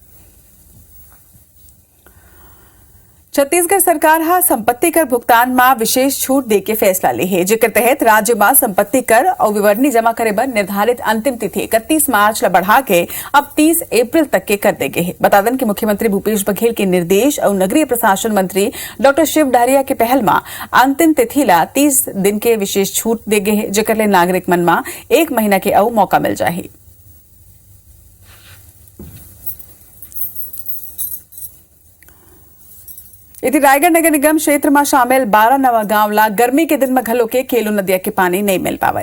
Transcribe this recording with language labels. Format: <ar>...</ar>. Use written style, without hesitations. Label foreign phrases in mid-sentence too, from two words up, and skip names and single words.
<hne>छत्तीसगढ़ सरकार हा संपत्ति कर भुगतान में विशेष छूट देके फैसला ली है, जेकर तहत राज्य में संपत्ति कर और विवरणी जमा करे बर निर्धारित अंतिम तिथि 31 मार्च ला बढ़ा के अब 30 अप्रैल तक के कर दे गए है। बता दें कि मुख्यमंत्री भूपेश बघेल के निर्देश और नगरीय प्रशासन मंत्री डॉक्टर शिव डहरिया के पहल में अंतिम तिथि ला 30 दिन के विशेष छूट दे गए है, जेकर ले नागरिक मन में 1 महीना के अउ मौका मिल जाही। यदि रायगढ़ नगर निगम क्षेत्र में शामिल 12 नवा गांव ला गर्मी के दिन में घलो के केलो नदिया के पानी नहीं मिल पावे।</hne>